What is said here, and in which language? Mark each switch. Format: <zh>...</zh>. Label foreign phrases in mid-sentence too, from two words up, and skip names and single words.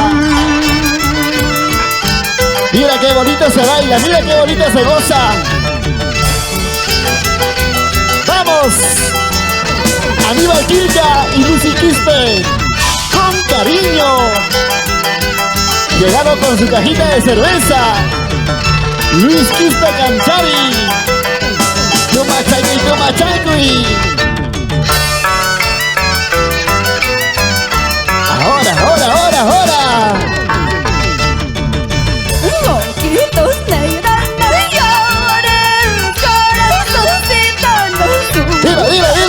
<es>Mira qué bonito se baila, mira qué bonito se goza. ¡Vamos! Aníbal Quilca y Lucy Quispe, con cariño. Llegaron con su cajita de cerveza. Luis Quispe Canchari.</es> <qu>Tumachangui, tumachangui.</qu> <es>Ahora, ahora, ahora, ahora. Ojitos negros, no llores, corazoncito no sufre. Dilo, dilo, dilo.</es>